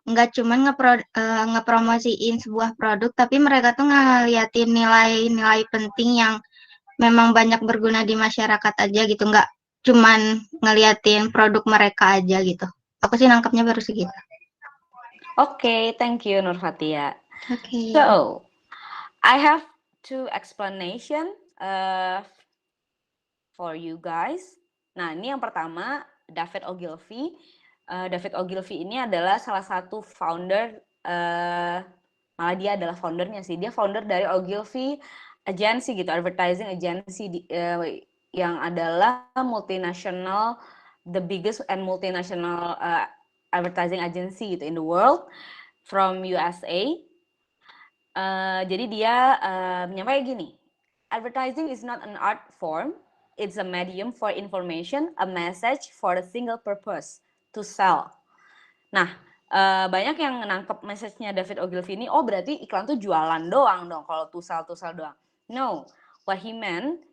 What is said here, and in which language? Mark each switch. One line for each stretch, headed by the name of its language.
Indonesian: Nggak cuma ngepromosiin sebuah produk, tapi mereka tuh ngeliatin nilai-nilai penting yang memang banyak berguna di masyarakat aja gitu. Nggak cuman ngeliatin produk mereka aja gitu. Aku sih nangkapnya baru segitu.
English: Oke, thank you Nur Fatia. Oke. So, I have two explanation for you guys.
Indonesian: Nah, ini yang pertama, David Ogilvy. David Ogilvy ini adalah salah satu founder, malah dia adalah foundernya sih. Dia founder dari Ogilvy Agency gitu, advertising agency yang adalah multinational,
English: the biggest and multinational advertising agency
Indonesian: gitu
English: in the world from USA.
Indonesian: Jadi dia menyampaikan gini,
English: advertising is not an art form, it's a medium for information, a message for a single purpose, to sell.
Indonesian: Nah, banyak yang nangkep message-nya David Ogilvy ini, oh berarti iklan tuh jualan doang dong, kalau to sell doang.
English: No, what he meant